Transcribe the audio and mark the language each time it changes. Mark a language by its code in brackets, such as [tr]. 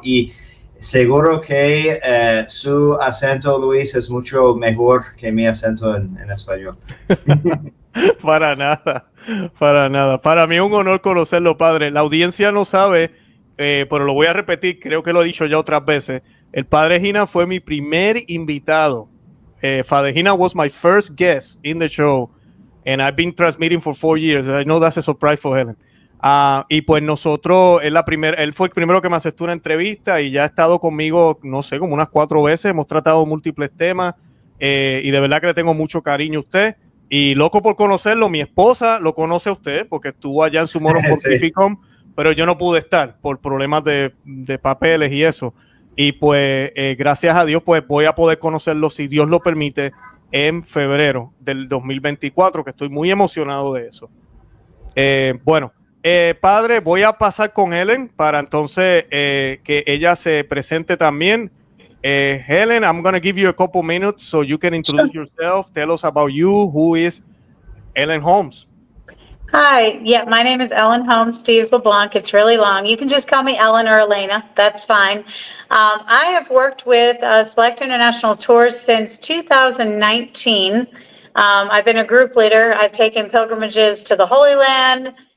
[es] Y seguro que su acento, Luis, es mucho mejor que mi acento en español. Para nada. Para mí es un honor conocerlo, Padre. La audiencia no sabe, pero lo voy a repetir, creo que lo he dicho ya otras veces. El Padre Hinan fue mi primer invitado. [en] Father Hinan was my first guest in the show. And I've been transmitting for 4 years. I know that's a surprise for Helen. [es] Y pues nosotros, él fue el primero que me aceptó una entrevista y ya ha estado conmigo, no sé, como unas 4 veces. Hemos tratado múltiples temas y de verdad que le tengo mucho cariño a usted. Y loco por conocerlo, mi esposa lo conoce a usted porque estuvo allá en su Mono Pontificum, sí. Pero yo no pude estar por problemas de papeles y eso. Y pues gracias a Dios pues voy a poder conocerlo, si Dios lo permite, en febrero del 2024, que estoy muy emocionado de eso. Bueno, Padre, voy a pasar con Helen para entonces que ella se presente también. [en] Helen, I'm going to give you a couple minutes so you can introduce yourself. Tell us about you. Who is Ellen Holmes? Hi, yeah, my name is Ellen Holmes Steves LeBlanc. It's really long. You can just call me Ellen or Elena. That's fine. I have worked with Select International Tours since 2019. I've been a group leader. I've taken pilgrimages to the Holy Land,